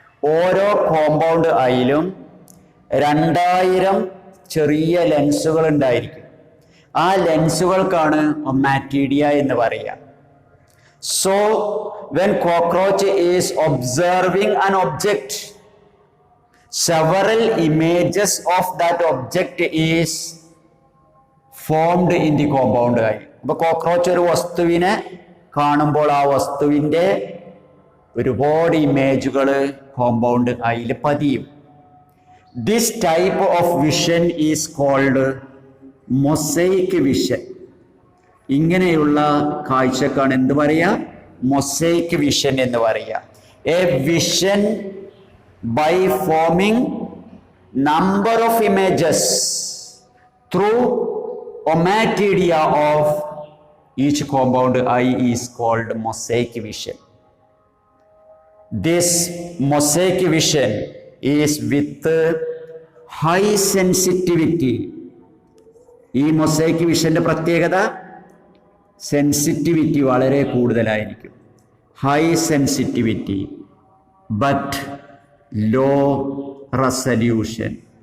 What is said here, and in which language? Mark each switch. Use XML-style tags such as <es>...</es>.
<ml>ഓരോ കോമ്പൗണ്ട് ഐയിലും 2000 ചെറിയ ലെൻസുകൾ ഉണ്ടായിരിക്കും. ആ ലെൻസുകൾക്കാണ് ഒമാറ്റീഡിയ എന്ന് പറയുക.</ml> <en>So when cockroach is observing an object, several images of that object is formed in the compound eye.</en> <ml>അപ്പോൾ കോക്രോച്ച് ഒരു വസ്തുവിനെ കാണുമ്പോൾ ആ വസ്തുവിൻ്റെ ഒരുപാട് ഇമേജുകൾ കോമ്പൗണ്ട് ഐയിൽ പതിയും.</ml> <en>This type of vision is called mosaic vision.</en> <ml>ഇങ്ങനെയുള്ള കാഴ്ചക്കാണ് എന്ത് പറയുക? മൊസൈക്ക് വിഷൻ എന്ന് പറയുക.</ml> <en>A vision by forming number of images through ommatidia of each compound eye is called mosaic vision. This mosaic vision is with high sensitivity.</en> <ml>ഈ mosaic വിഷന്റെ പ്രത്യേകത sensitivity വളരെ കൂടുതലായിരിക്കും.</ml> <en>High sensitivity but low resolution.</en>